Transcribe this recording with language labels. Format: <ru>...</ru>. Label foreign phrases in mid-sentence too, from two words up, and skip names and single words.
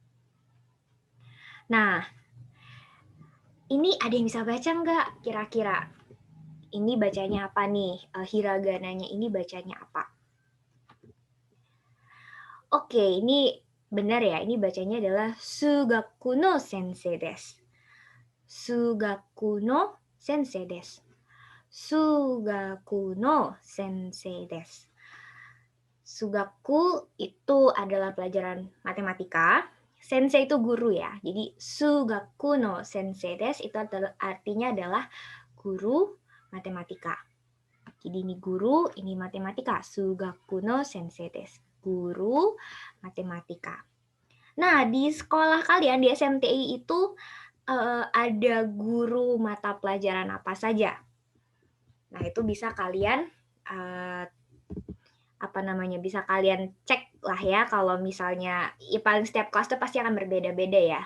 <id>Nah, ini ada yang bisa baca nggak kira-kira? Ini bacanya apa nih? Hiragananya ini bacanya apa? Oke, ini benar ya. Ini bacanya adalah</id> <ja>数学の先生です. 数学の先生です. 数学の先生です.</ja> <id>Sugaku itu adalah pelajaran matematika. Sensei itu guru ya. Jadi</id> <ja>数学の先生です</ja> <id>itu artinya adalah guru matematika. Jadi ini guru, ini matematika.</id> <ja>数学の先生です.</ja> <id>Guru matematika. Nah, di sekolah kalian di SMTI itu ada guru mata pelajaran apa saja? Nah, itu bisa kalian bisa kalian cek lah ya, kalau misalnya ya paling setiap kelas itu pasti akan berbeda-beda ya.</id>